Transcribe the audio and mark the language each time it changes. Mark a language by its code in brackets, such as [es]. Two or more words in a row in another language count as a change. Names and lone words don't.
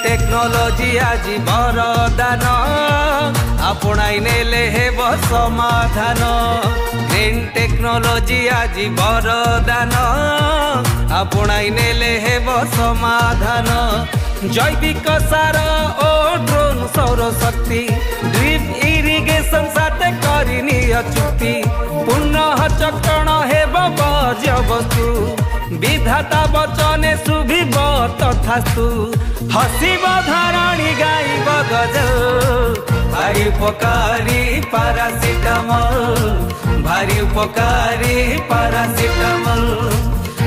[or] ଟେକ୍ନୋଲୋଜି ଆଜି ବରଦାନ ଆପଣାଇ ନେଲେ ହେବ ସମାଧାନ। [en] green technology [or] ଆଜି ବରଦାନ ଆପଣାଇ ନେଲେ ହେବ ସମାଧାନ। ଜୈବିକ ସାର ଓ ଡ୍ରୋନ ସୌର ଶକ୍ତି [en] drip irrigation [or] ସାଥେ କରିନିଅ ଚୁକ୍ତି। ପୁନଃ ଚକ୍ରଣ ହେବ ବର୍ଜ୍ୟ ବସ୍ତୁ ବିଧାତା ବଚନେ ଶୁଭିବ ତଥାସ୍ତୁ। ହସିବ ଧରଣୀ ଗାଇବ ଗଜଲ ଭାରି ଉପକାରୀ ପାରାସିଟାମଲ ଭାରି ଉପକାରୀ ପାରାସିଟାମଲ।